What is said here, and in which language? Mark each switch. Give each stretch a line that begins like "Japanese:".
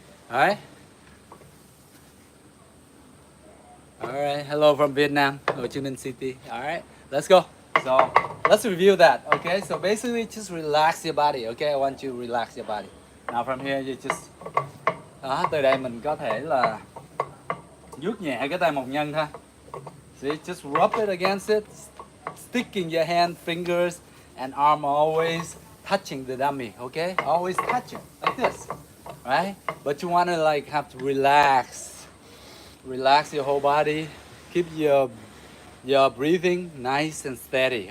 English: All right. All right. Hello from Vietnam, Ho Chi Minh City. All right. Let's go. So let's review that. Okay. So basically, just relax your body. Okay. I want you to relax your body. Now from here, you just
Vietnamese: từ đây mình có thể là vuốt nhẹ cái tay một nhân thôi.
English: See, just rub it against it, sticking your hand, fingers, and arm always touching the dummy. Okay, always touch it like this, right? But you want to like have to relax your whole body. Keep your breathing nice and steady.